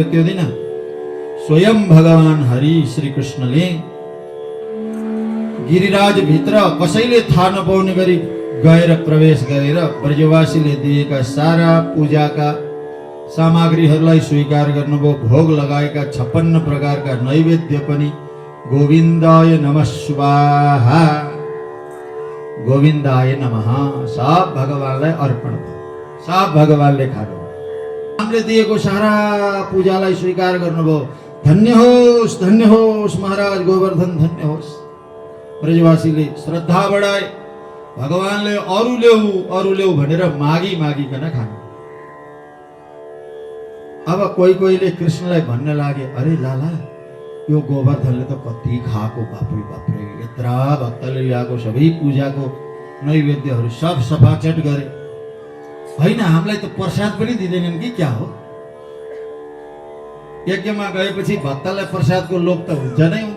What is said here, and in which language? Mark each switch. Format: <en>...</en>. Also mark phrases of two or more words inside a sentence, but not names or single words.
<ne>त्यो दिन स्वयं भगवान हरि श्री कृष्णले गिरिराज भित्र कसैले थाहा नपाउने गरी गएर प्रवेश गरेर ब्रजवासीले दिएका सारा पूजाका सामग्रीहरूलाई स्वीकार गर्नुभयो। भोग लगाएका 56 प्रकारका नैवेद्य पनि</ne> <sa>गोविन्दाय नमः स्वाहा, गोविन्दाय नमः,</sa> <ne>सब भगवानलाई अर्पण भयो, सब भगवानले खानु। हामीले दिएको सारा पूजालाई स्वीकार गर्नुभयो। धन्य होस् महाराज गोवर्धन, धन्य होस्। ब्रजवासीले श्रद्धा बढाए, भगवानले अरू ल्याऊ भनेर मागिकन खानु। अब कोहीले कृष्णलाई भन्न लागे, अरे लाला यो गोवर्धनले त कति खाएको, बाप्रे यत्रा भक्तले ल्याएको सबै पूजाको नैवेद्यहरू सब सफाचट गरे, होइन हामीलाई त प्रसाद पनि दिँदैनन् कि क्या हो? यज्ञमा गएपछि भक्तलाई प्रसादको लोभ त हुन्छ नै हुन्छ।</ne>